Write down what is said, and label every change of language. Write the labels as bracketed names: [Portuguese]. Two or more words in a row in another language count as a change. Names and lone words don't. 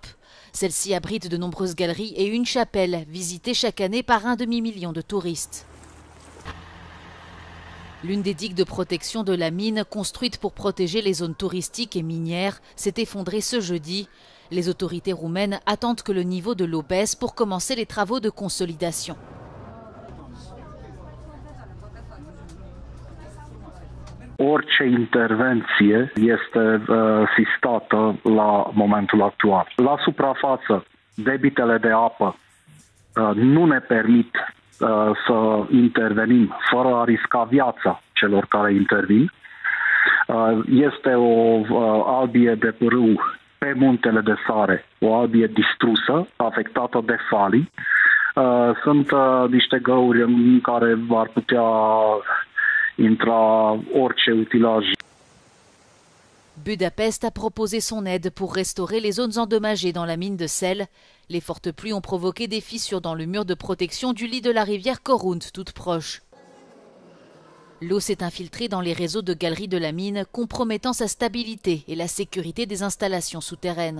[French] Celle-ci abrite de nombreuses galeries et une chapelle, visitée chaque année par 1 demi-million de touristes. L'une des digues de protection de la mine, construite pour protéger les zones touristiques et minières, s'est effondrée ce jeudi. Les autorités roumaines attendent que le niveau de l'eau baisse pour commencer les travaux de consolidation. [Romanian] Orice intervenție este sistată la momentul actual. La suprafață, debitele de apă nu ne permit să intervenim fără a risca viața celor care intervin. Este o albie de râu pe muntele de Sare, o albie distrusă, afectată de falii. Sunt niște găuri în care ar putea intra orice utilaj. [French] Budapest a proposé son aide pour restaurer les zones endommagées dans la mine de sel. Les fortes pluies ont provoqué des fissures dans le mur de protection du lit de la rivière Korund, toute proche. L'eau s'est infiltrée dans les réseaux de galeries de la mine, compromettant sa stabilité et la sécurité des installations souterraines.